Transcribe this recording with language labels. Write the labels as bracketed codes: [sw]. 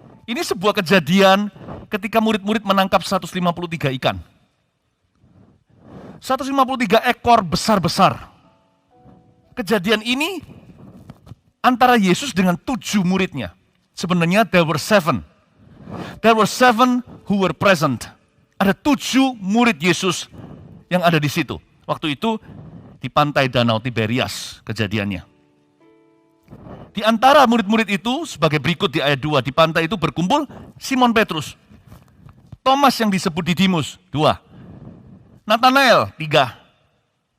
[id] Ini sebuah kejadian ketika murid-murid menangkap 153 ikan. 153 ekor besar-besar. Kejadian ini antara Yesus dengan 7 muridnya. Sebenarnya [en] there were 7. There were 7 who were present. [id] Ada 7 murid Yesus yang ada di situ. Waktu itu di pantai danau Tiberias kejadiannya. Di antara murid-murid itu sebagai berikut di ayat 2, di pantai itu berkumpul Simon Petrus. Thomas yang disebut Didimus, 2. Natanael, 3.